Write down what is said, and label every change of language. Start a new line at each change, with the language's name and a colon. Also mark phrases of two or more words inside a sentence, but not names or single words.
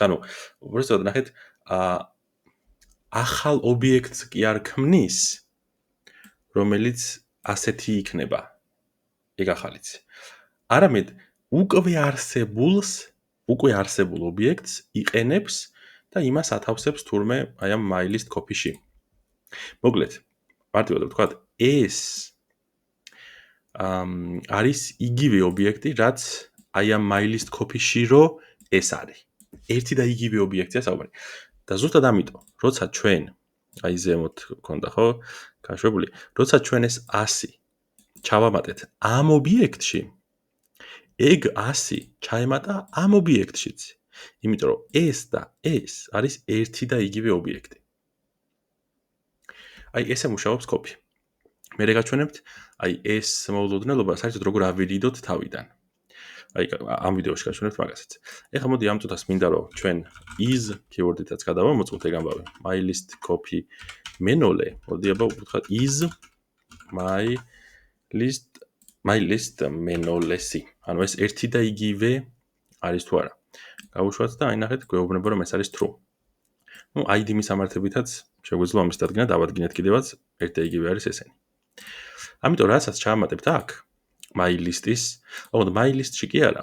Georgian: ანუ უბრალოდ ნახეთ ახალ ობიექტს კი არ ქმნის, რომელიც ასეთი იქნება. ეგ ახალიც. არამედ უკვე არსებულ ობიექტს იყენებს და იმას ათავსებს თურმე აი ამ
English: my list copy-
Georgian: ში. მოკლედ, მარტივად ვთქვათ, ეს არის იგივე ობიექტი, რაც აი ამ
English: my list copy-
Georgian: ში რო ეს არის. ერთი და იგივე ობიექტია საუბარი. და ზუსტად ამიტომ, როცა ჩვენ აი ზემოთ გქონდა ხო, გაშვებული, როცა ჩვენ ეს 100 ჩავამატეთ ამ ობიექტში, ეგ 100 ჩაემატა ამ ობიექტშიც. იმიტომ რომ ეს და ეს არის ერთი და იგივე ობიექტი. აი ესე მუშაობს copy. მე რეგაჩვენებთ, აი ეს მოულოდნელობა საერთოდ როგორ ავირიდოთ თავიდან. აი ამ ვიდეოში გაჩვენებთ მაგასაც. ეხლა მოდი ამ წუთას მინდა რომ ჩვენ
English: is keyword-
Georgian: ითაც გადავამოწმოთ ეგ ამბავი.
English: my list copy menole.
Georgian: მოდი აბა ვთქვათ
English: is my list menoless-
Georgian: ი. ანუ ეს ერთი და იგივე არის თუ არა. გავუშვათ და აი ნახეთ, გვეუბნება რომ ეს არის true. ნუ ID მისამართებითაც შეგვიძლია ამის დადგენა დავადგინეთ კიდევაც ერთი და იგივე არის ესენი. ამიტომ რასაც ჩაამატებთ აქ
English: my list-
Georgian: ის, ოღონდ
English: my list-
Georgian: ში კი არა.